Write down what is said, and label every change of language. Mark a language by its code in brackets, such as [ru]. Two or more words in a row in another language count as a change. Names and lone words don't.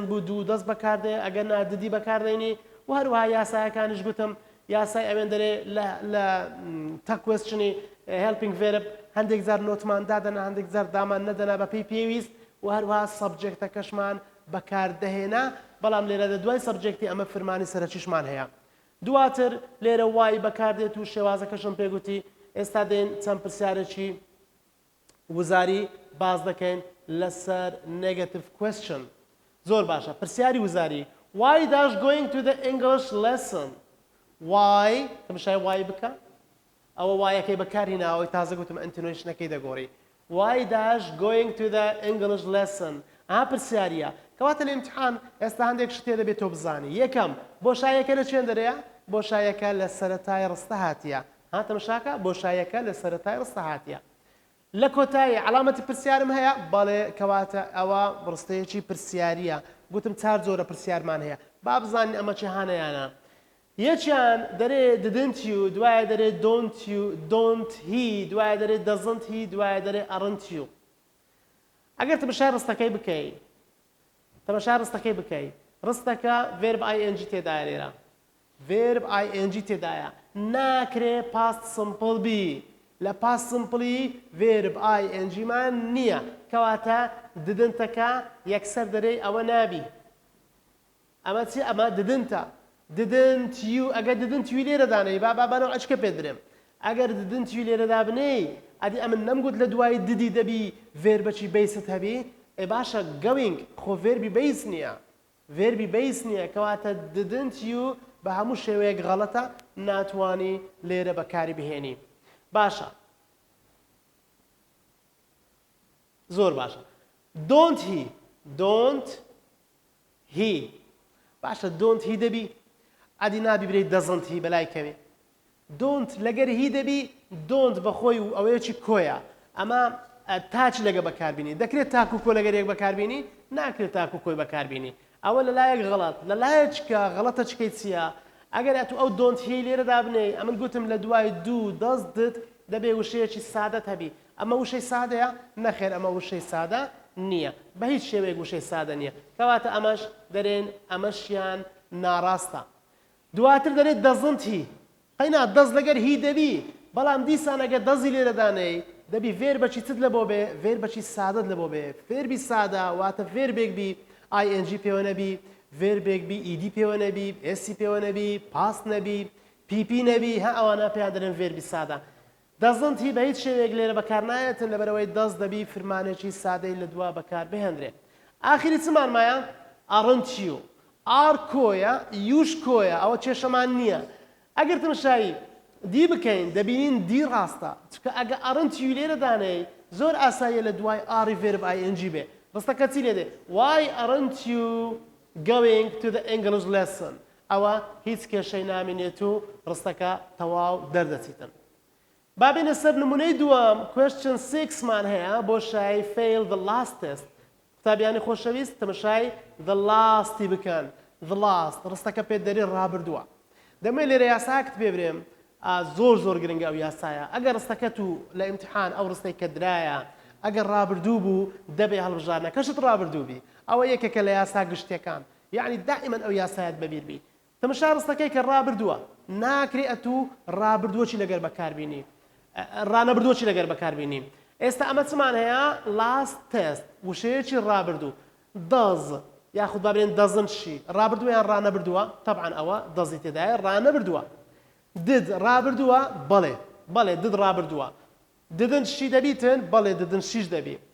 [ckb] بوو دوو دەست بەکاردێ ئەگەر ناددی بەکاردێنی و هەروەها یاسایەکانیش گوتم یاسای ئەوێن دەرێ لە تا کوێستچنی [en] helping verb [ckb] هەندێک جار نۆتمان دادەنا هەندێک جار دامان نەدەنا بە پێی پێویست و هەروەها سەبجێکتەکەشمان بەکاردەهێنا بەڵام لێرە لە دوای سەبجێکتی ئەمە فرمانی سەرەکیشمان هەیە دواتر لێرە وای بەکاردێت و شێوازەکەشم پێگوتی ئێستا دێن چەند پرسیارێکی وزاری باز دەکەین لەسەر [en] negative question [ckb] زۆر باشە پرسیاری وزاری [en] why dash going to the English lesson [ckb] why تەماشای why بکە ئەوە وایەکەی بەکارهێناوەی تازە گوتم ئەنتونیشنەکەی دەگۆڕی [en] why dash going to the English lesson [ckb] ئەها پرسیاریە کەواتە لە ئیمتحان ئێستا هەندێک شتێ دەبێت تۆ بزانی یەکەم بۆشایەکە لە چێندەرەیە بۆشایەکە لە سەرەتای ڕستە هاتیە ها تەماشاکە بۆشایەکە لە سەرەتای ڕستە هاتیە لە کۆتایی علامەتی پرسیارم هەیە بەڵێ کەواتە ئەوە ڕستەیەکی پرسیاریە گوتم چار جۆرە پرسیارمان هەیە با بزانین ئەمە چی هانەیانە یەکیان دەرێ [en] didn't you [ckb] دوایە دەرێ [en] don't he [ckb] دوایە دەرێ [en] doesn't he [ckb] دوایە دەرێ [en] aren't you [ckb] ئەگەر تەماشای ڕستەکەی بکەی تەماشای ڕستەکەی بکەی ڕستەکە [en] verb ing [ckb] تێدایە لێرە [en] verb ing [ckb] تێدایە ناکرێ [en] past simple [ckb] بی لە [en] past simply verb ing [ckb] مان نییە کەواتە didn'تەکە یەکسەر دەرێ ئەوە نابی ئەمە چی ئەمە didn'تە [en] didn't you [ckb] ئەگەر [en] didn't you [ckb] لێرە دانەی با بانەوە ئەچکە پێ درێم ئەگەر [en] didn't you [ckb] لێرە دابنەی ئەدی ئەمن نەمگوت لە دوای ددی دەبی verبەچی بیست هەبی ئێ باشە going خۆ verبی بیس نییە verبی بیس نییە کەواتە [en] didn't you [ckb] بە هەموو شێوەیەک غەڵەتە ناتوانی لێرە بەکاری بهێنی باشە زۆر باشە [en] don't he [ckb] باشە [en] don't he [ckb] دەبی ئەدی نابی برێت [en] doesn't he [ckb] بەلای کەوێ don't لەگەر هی دەبی don't بەخۆی و ئەوەیەکی کۆیە ئەمە تاچ لەگە بەکاربینی دەکرێت تاک و کۆ لەگەر یەک بەکاربینی ناکرێت تاک و کۆی بەکاربینی ئەوە لەلایەک غەڵەت لەلایەکە غەڵەتە چکەی چییە ئەگەر ئەتو ئەو [en] don't he [ckb] لێرە دابنێ ئەمن گوتم لە دوای [en] do does did [ckb] دەبێ وشەیەکی سادەت هەبی ئەمە وشەی سادەیە نەخێر ئەمە وشەی سادە نییە بە هیچ شێوەیەک وشەی سادە نییە کەواتە ئەمەش دەرێن ئەمەشیان ناڕاستە دواتر دەرێت [en] doesn't he [ckb] قەینا دەست لەگەر هی دەبی بەڵام دیسان ئەگە دەزی لێرە دانەی دەبی verبەچی چت لە بۆ بێ verبەچی سادەت لە بۆ بێ verبی سادە واتە verبێک بی ing پێوە نەبی verبێک بی ed پێوە نەبی sc پێوە نەبی past نەبی pp نەبی ها ئەوانە پێیان دەرێن verبی سادە [en] doesn't he [ckb] بە هیچ شێوەیەک لێرە بەکار نایەتن لەبەرەوەی دەست دەبی فرمانێکی سادەی لە دوا بەکار بهێنرێت ئاخری چمان مایە [en] aren't you [ckb] ئار کۆیە یوش کۆیە ئەوە کێشەمان نییە ئەگەر تەماشایی دی بکەین دەبینین دی ڕاستە چکە ئەگە [en] aren't you [ckb] لێرە دانەی زۆر ئاساییە لە دوای ئاری [en] verb ing [ckb] بێ ڕستەکە چی لێدێ [en] why aren't you going to the English lesson [ckb] ئەوە هیچ کێشەی نامێنێت و ڕستەکە تەواو دەردەچیتن بابینە سەر نمونەی دووەم question 6 مان هەیە بۆ شای [en] fail the last test [ckb] قوتابیانی خۆشەویست تەماشای [en] the last [ckb] بکەن [en] the last [ckb] ڕستەکە پێ دەری ڕابردووە دەمەی لێرە یاساکت پێ برێم زۆر گرنگە ئەو یاسایە ئەگەر ڕستەکەت و لە ئیمتحان ئەو ڕستەی کە درایە ئەگەر ڕابردوو بوو دەبێ هەڵبژارنە کەشت ڕابردوو بی ئەوە یەکێکە لە یاسا گشتەکان یعنی دائما ئەو یاسایەت بەبیر بی تەماشا ڕستەکەی کە ڕابردووە ناکرێ ئەتو ڕابردووەکی لەگەر بەکاربینی ڕانەبردووەکی لەگەر بەکاربینی ئێستا ئەمە چمان هەیە [en] last test [ckb] وشەیەکی ڕابردوو does یاخود بابێن [en] doesn't she [ckb] ڕابردووە یان ڕانەبردووە طبعا ئەوە دەزی تێدایە ڕانەبردووە did ڕابردووە بەڵێ did ڕابردووە [en] didn't she [ckb] دەبیتن بەڵێ [en] didn't she [ckb] ش دەبی